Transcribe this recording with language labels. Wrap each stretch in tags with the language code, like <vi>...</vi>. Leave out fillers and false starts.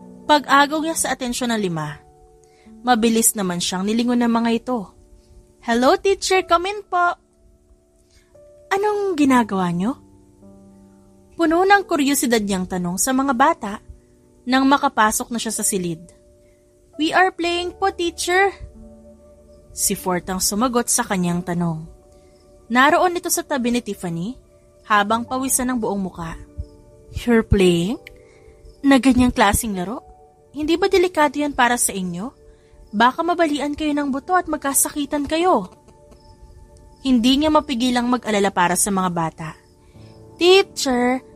<tl>Pag-agaw niya sa atensyon ng 5. Mabilis naman siyang nilingon ng mga ito.</tl> <en>Hello teacher, come in</en> <tl>po. Anong ginagawa niyo? Puno ng kuryosidad niyang tanong sa mga bata nang makapasok na siya sa silid.</tl> <en>We are playing po, teacher.</en> <tl>Si Fort ang sumagot sa kanyang tanong. Naroon ito sa tabi ni Tiffany habang pawisan ng buong muka.</tl> <en>You're playing?</en> <tl>Na ganyang klaseng laro? Hindi ba delikado yan para sa inyo? Baka mabalian kayo ng buto at magkasakitan kayo. Hindi niya mapigilang mag-alala para sa mga bata. Teacher,</tl>